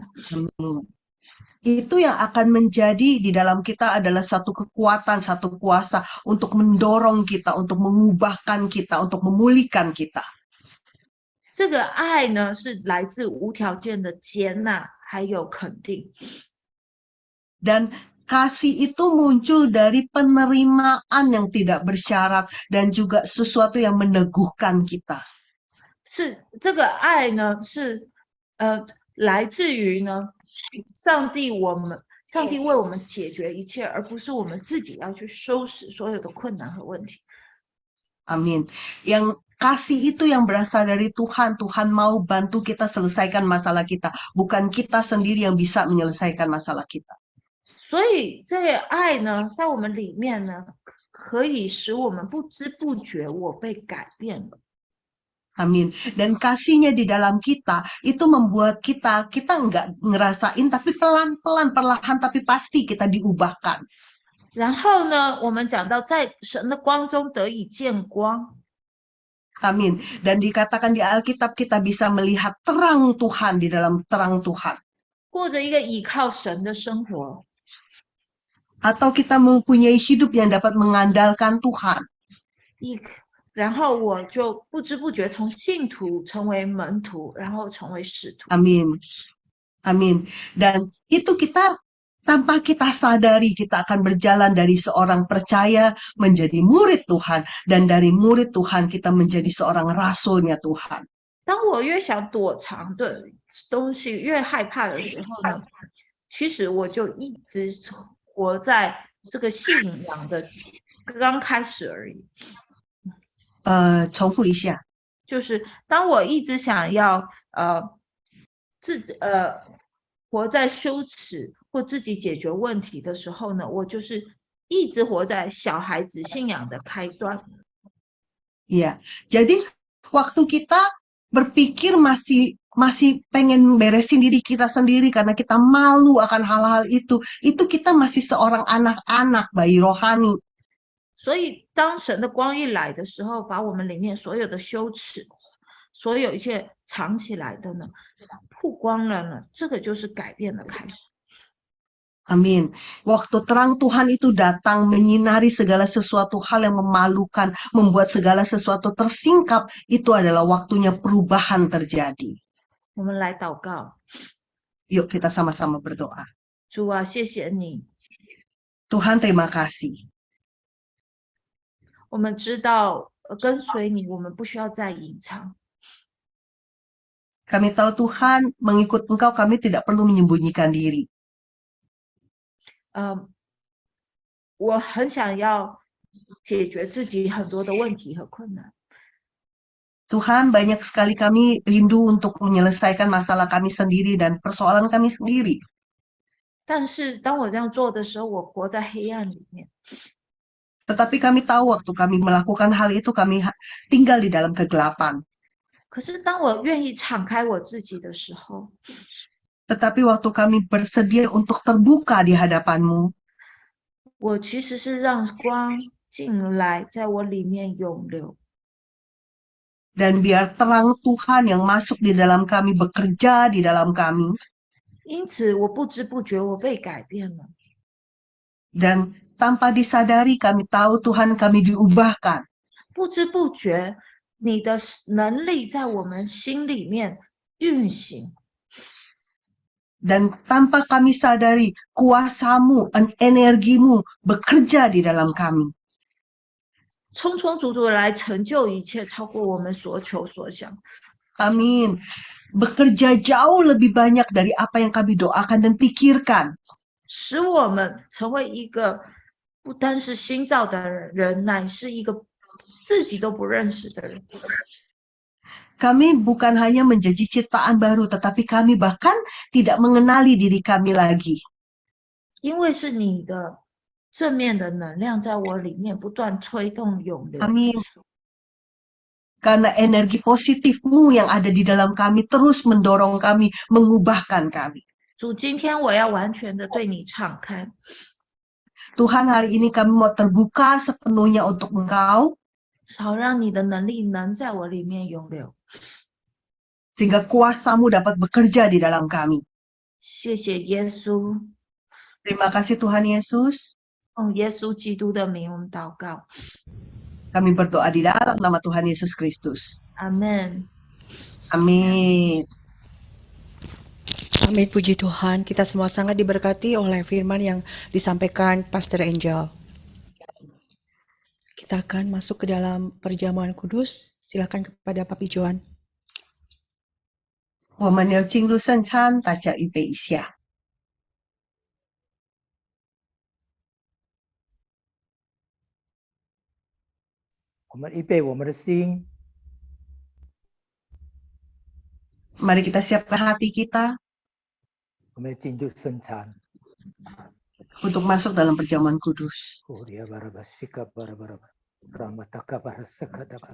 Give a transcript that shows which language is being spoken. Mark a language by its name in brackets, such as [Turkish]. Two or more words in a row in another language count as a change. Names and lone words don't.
[Indonesian] Itu yang akan menjadi di dalam kita adalah satu kekuatan, satu kuasa untuk mendorong kita, untuk mengubahkan kita, untuk memulihkan kita. [Chinese] 这个爱呢，是来自无条件的接纳还有肯定。 [Indonesian] Dan kasih itu muncul dari penerimaan yang tidak bersyarat dan juga sesuatu yang meneguhkan kita. [Chinese] 是这个爱呢，是来自于呢，上帝为我们解决一切，而不是我们自己要去收拾所有的困难和问题。 [Indonesian] Amin. Yang kasih itu yang berasal dari Tuhan. Tuhan mau bantu kita selesaikan masalah kita. Bukan kita sendiri yang bisa menyelesaikan masalah kita. [Chinese] 所以这个爱呢，在我们里面呢，可以使我们不知不觉我被改变了。 [Indonesian] Amin. Dan kasihnya di dalam kita itu membuat kita nggak ngerasain, tapi pelan-pelan, perlahan, tapi pasti kita diubahkan. [Chinese] 然后呢，我们讲到在神的光中得以见光。 [Indonesian] Amin. Dan dikatakan di Alkitab kita bisa melihat terang Tuhan di dalam terang Tuhan. [Chinese] 过着一个倚靠神的生活。 [Indonesian] Atau kita mempunyai hidup yang dapat mengandalkan Tuhan. [Chinese] 然后我就不知不觉从信徒成为门徒，然后成为使徒。 [Indonesian] Amin. Amin. Dan itu kita tanpa kita sadari kita akan berjalan dari seorang percaya menjadi murid Tuhan, dan dari murid Tuhan kita menjadi seorang rasulnya Tuhan. [Chinese] 当我越想躲藏的东西越害怕的时候呢，其实我就一直活在这个信仰的刚开始而已。重复一下。就是当我一直想要活在羞耻或自己解决问题的时候呢，我就是一直活在小孩子信仰的开端。 [Indonesian] Iya, jadi waktu kita berpikir masih pengen beresin diri kita sendiri karena kita malu akan hal-hal itu kita masih seorang anak-anak bayi rohani. [Chinese] 所以当神的光一来的时候，把我们里面所有的羞耻，所有一切藏起来的呢，曝光了呢，这个就是改变的开始。 [Indonesian] Amin. Waktu terang Tuhan itu datang menyinari segala sesuatu hal yang memalukan, membuat segala sesuatu tersingkap, itu adalah waktunya perubahan terjadi. [Chinese] 我们来祷告。 [Indonesian] Yuk kita sama-sama berdoa. [Chinese] 主啊，谢谢你。 [Indonesian] Tuhan terima kasih. [Chinese] 我们知道跟随你，我们不需要再隐藏。 [Indonesian] Kami tahu Tuhan, mengikut Engkau kami tidak perlu menyembunyikan diri. [Chinese] 我很想要解决自己很多的问题和困难。 [Indonesian] Tuhan, banyak sekali kami rindu untuk menyelesaikan masalah kami sendiri dan persoalan kami sendiri. [Chinese] 但是当我这样做的时候，我活在黑暗里面。 [Indonesian] Tetapi kami tahu waktu kami melakukan hal itu, kami tinggal di dalam kegelapan. [Chinese] 可是当我愿意敞开我自己的时候， [Indonesian] Tetapi waktu kami bersedia untuk terbuka di hadapan-Mu, [Chinese] 我其实是让光进来，在我里面涌流。 [Indonesian] dan biar terang Tuhan yang masuk di dalam kami, bekerja di dalam kami, [Chinese] 因此我不知不觉我被改变了。 [Indonesian] dan tanpa disadari kami tahu Tuhan kami diubahkan. [Chinese] 不知不觉，你的能力在我们心里面运行。 [Indonesian] Dan tanpa kami sadari, kuasa-Mu, energimu bekerja di dalam kami. [Chinese] 充充足足的来成就一切，超过我们所求所想。 [Indonesian] Amin. Bekerja jauh lebih banyak dari apa yang kami doakan dan pikirkan. [Chinese] 使我们成为一个不单是新造的人，乃是一个自己都不认识的人。 [Indonesian] Kami bukan hanya menjadi ciptaan baru, tetapi kami bahkan tidak mengenali diri kami lagi. [Chinese] 因为是你的正面的能量在我里面不断推动涌流。 [Indonesian] Amin. Karena energi positif-Mu yang ada di dalam kami terus mendorong kami, mengubahkan kami. [Chinese] 主，今天我要完全的对你敞开， [Indonesian] Tuhan, hari ini kami mau terbuka sepenuhnya untuk Engkau, [Chinese] 好让你的能力能在我里面涌流。 [Indonesian] sehingga kuasa-Mu dapat bekerja di dalam kami. [Chinese] 谢谢耶稣， [Indonesian] Terima kasih Tuhan Yesus. [Chinese] 用耶稣基督的名我们祷告， [Indonesian] Kami berdoa di dalam nama Tuhan Yesus Kristus. [Chinese] 阿门。 [Indonesian] Amin. Amin, puji Tuhan. Kita semua sangat diberkati oleh firman yang disampaikan Pastor Angel. Kita akan masuk ke dalam perjamuan kudus. Silakan kepada Papi Joan. [Chinese] 我们要进入圣餐，大家预备一下。我们预备我们的心， [Indonesian] Mari kita siapkan hati kita [Chinese] 我们进入圣餐。 [Indonesian] untuk masuk dalam perjamuan kudus. Korea baraba sika baraba ramataka barasakadaba.